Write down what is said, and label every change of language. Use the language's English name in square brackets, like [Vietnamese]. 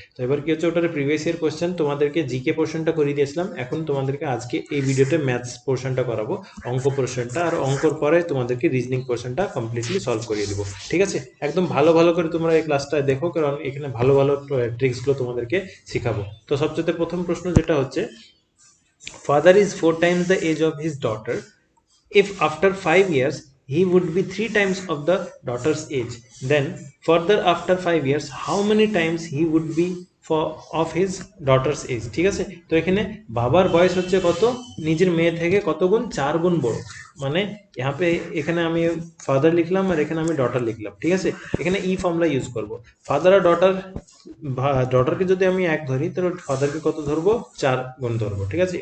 [Bangla] তো এবার কি হচ্ছে, ওটার প্রিভিয়াস ইয়ার কোশ্চেন তোমাদেরকে জিকে পোর্শনটা করিয়ে দিয়েছিলাম, এখন তোমাদেরকে আজকে এই ভিডিওতে ম্যাথস পোর্শনটা করাবো, অঙ্ক পোর্শনটা, আর অঙ্কর পরে তোমাদেরকে রিজনিং পোর্শনটা কমপ্লিটলি সলভ করিয়ে দেবো, ঠিক আছে। একদম ভালো ভালো করে তোমরা এই ক্লাসটা দেখো, কারণ এখানে ভালো ভালো ট্রিক্সগুলো তোমাদেরকে শেখাবো। তো সবচেয়ে প্রথম প্রশ্ন যেটা হচ্ছে, [English] father is 4 times the age of his daughter. If after 5 years he would be 3 times of the daughter's age, then further after 5 years how many times he would be for of his daughter's age? [Bangla] ঠিক আছে। তো এখানে বাবার বয়স হচ্ছে কত, নিজের মেয়ে থেকে কত গুণ, 4 গুণ বড়। মানে [Hindi] यहाँ पे [Bangla] এখানে আমি ফাদার লিখলাম আর এখানে আমি ডটার লিখলাম, ঠিক আছে। এখানে ফর্মুলা ইউজ করব। ফাদার আর ডটার, ডটারকে যদি আমি 1 ধরি তাহলে ফাদারকে কত ধরবো, 4 গুণ ধরবো, ঠিক আছে।